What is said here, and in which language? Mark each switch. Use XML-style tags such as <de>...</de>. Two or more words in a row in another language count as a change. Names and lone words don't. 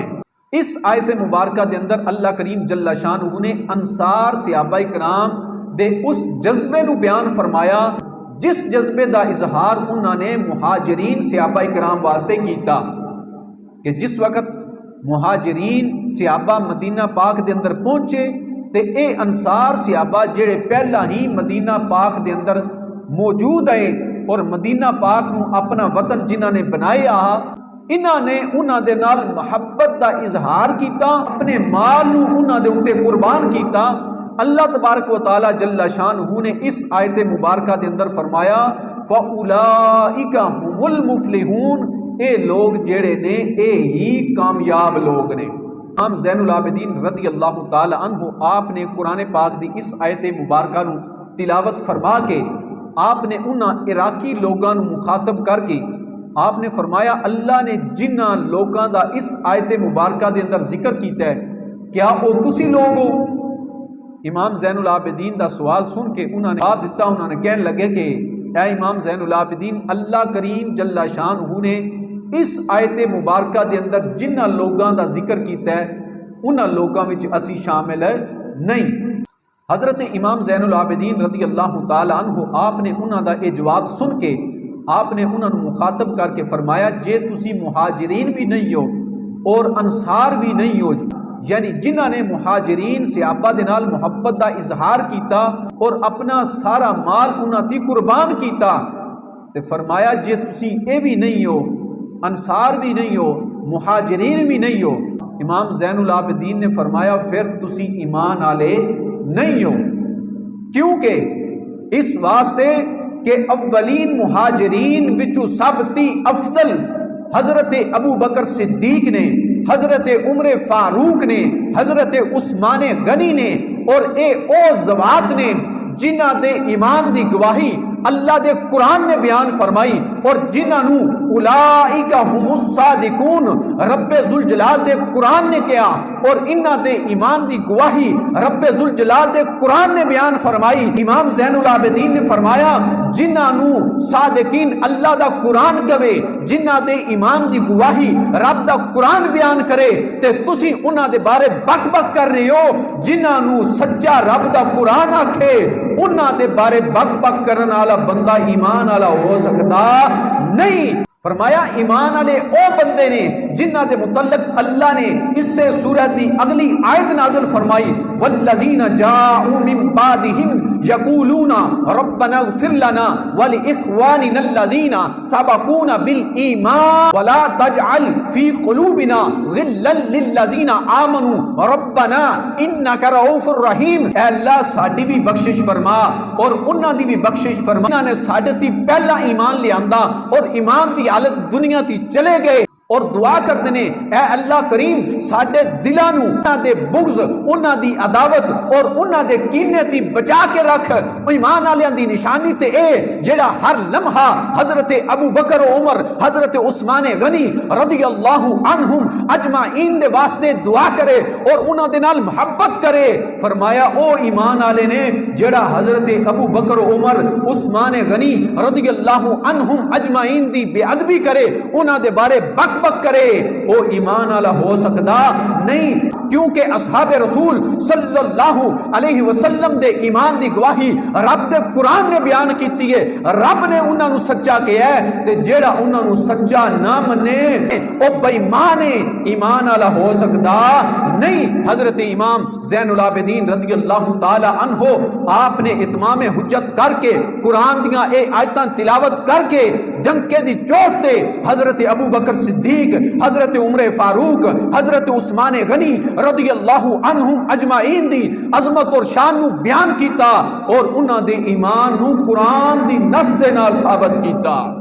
<pa>اس آیت مبارکہ دے اندر اللہ کریم</pa> <ar>جل شانہ</ar> <pa>نے انصار صحابہ کرام دے اس جذبے نو بیان فرمایا جس جذبے دا اظہار انہوں نے مہاجرین صحابہ کرام واسطے کیتا کہ جس وقت مہاجرین صحابہ مدینہ پاک دے اندر پہنچے تے اے انصار صحابہ جڑے پہلا ہی مدینہ پاک دے اندر موجود ہیں اور مدینہ پاک نو اپنا وطن جنہاں نے بنایا انہاں نے انہاں دے نال محبت دا اظہار کیتا، اپنے مال نو انہاں دے اوتے قربان کیتا۔</pa> <ar>اللہ تبارک و تعالی جل شانہ</ar> <pa>نے اس آیت مبارکہ دے اندر فرمایا</pa> <ar>فَأُولَئِكَ هُمُ الْمُفْلِحُونَ،</ar> <pa>اے لوگ جڑے نے اے ہی کامیاب لوگ نے۔ امام زین العابدین</pa> <ar>رضی اللہ تعالی عنہ</ar> <pa>آپ نے قرآن پاک دی اس آیت مبارکہ نو تلاوت فرما کے آپ نے انہاں عراقی لوگاں نو مخاطب کر کے آپ نے فرمایا اللہ نے جنہاں لوگاں دا اس آیت مبارکہ دے اندر ذکر کیتا ہے کیا او تسی لوگ ہو؟ امام زین العابدین دا سوال سن کے انہوں نے جواب دیتا، انہوں نے کہنے لگے کہ اے امام زین العابدین، اللہ کریم</pa> <ar>جل شانہ</ar> <pa>نے اس آیت مبارکہ دے اندر جنہ لوگاں دا ذکر کیتا ہے انہاں لوگاں وچ اسی شامل ہے نہیں۔ حضرت امام زین العابدین</pa> <ar>رضی اللہ تعالی عنہ</ar> <pa>آپ نے انہاں دا یہ جواب سن کے آپ نے انہاں نو مخاطب کر کے فرمایا جے تسی مہاجرین بھی نہیں ہو اور انصار بھی نہیں ہو، یعنی جنہاں نے مہاجرین صحابہ دے نال محبت دا اظہار کیتا اور اپنا سارا مال انہاں تی قربان کیتا، تے فرمایا جے تسی اے بھی نہیں ہو، انصار بھی نہیں ہو، مہاجرین بھی نہیں ہو، امام زین العابدین نے فرمایا پھر تسی ایمان والے نہیں ہو۔ کیونکہ اس واسطے کہ اولین مہاجرین وچوں سب تی افضل حضرت ابو بکر صدیق نے، حضرت عمر فاروق نے، حضرت عثمان غنی نے، اور اے او ذوات نے جنہ دے ایمان دی گواہی اللہ دے قرآن نے بیان فرمائی اور جنہاں نو</pa> <ar>اولئک هم الصادقون</ar> <pa>رب ذوالجلال دے قرآن نے کیا، اور انہاں دے ایمان دی گواہی رب ذوالجلال دے قرآن نے بیان فرمائی۔ امام زین العابدین نے فرمایا جنہاں نو صادقین اللہ دا قرآن کہے، جنہاں دے ایمان دی گواہی رب دا قرآن بیان کرے، تے تسی انہاں دے بارے بک بک کر رہے ہو۔ جنہاں نو سچا رب دا قرآن آکھے انہاں دے بارے بک بک کرن والا بندہ ایمان والا ہو سکتا نہیں۔ فرمایا ایمان والے او بندے نے جنہ دے متعلق اللہ نے اس سے سورہ دی اگلی آیت نازل فرمائی،</pa> <ar>والذین جاءوا من بعدهم یقولون ربنا اغفر لنا ولاخواننا الذین سبقونا بالایمان ولا تجعل فی قلوبنا غلا للذین آمنوا ربنا انک رؤوف الرحیم۔</ar> <pa>اے اللہ ساڈی بھی بخشش فرما اور انہاں دی بھی بخشش فرما، انہاں نے ساڈے تے پہلا ایمان لے آندا اور ایمان دی حالت دنیا تی چلے گئے، اور</pa> <ur>دعا کرتے ہیں</ur> <pa>اے اللہ کریم ساڈے دلاں نو انہاں دے بغض، انہاں دی عداوت اور انہاں دے کینے تی بچا کے رکھ۔ ایمان والیاں دی نشانی تے اے جڑا ہر لمحہ حضرت ابو بکر و عمر، حضرت عثمان غنی</pa> <ar>رضی اللہ عنہم اجمعین</ar> <pa>دے واسطے دعا کرے اور انہاں دے نال محبت کرے۔ فرمایا او ایمان والے نے جڑا حضرت ابو بکر و عمر، عثمان غنی</pa> <ar>رضی اللہ عنہم اجمعین</ar> <pa>دی بے ادبی کرے، انہاں دے بارے بک بک کرے، او ایمان والا ہو سکتا نہیں۔ کیونکہ اصحاب رسول</pa> <ar>صلی اللہ علیہ وسلم</ar> <pa>دے ایمان دی گواہی رب دے قرآن نے بیان کیتی ہے، رب نے انہاں نو سچا کہیا ہے، تے جیڑا انہاں نو سچا نہ منے او بے ایمان ہے، ایمان والا ہو سکتا نہیں۔ حضرت امام زین العابدین</pa> <ar>رضی اللہ تعالی عنہ</ar> <pa>آپ نے اتمام حجت کر کے قرآن دیاں اے آیتاں تلاوت کر کے ڈنکے دی چوٹ تے حضرت ابو بکر صدیق، حضرت عمر فاروق، حضرت عثمان غنی</pa> <ar>رضی اللہ عنہم اجمعین</ar> <pa>دی عظمت اور شان نو بیان کیتا اور انہاں دے ایمان نو قرآن دی نص دے نال ثابت کیتا۔</pa>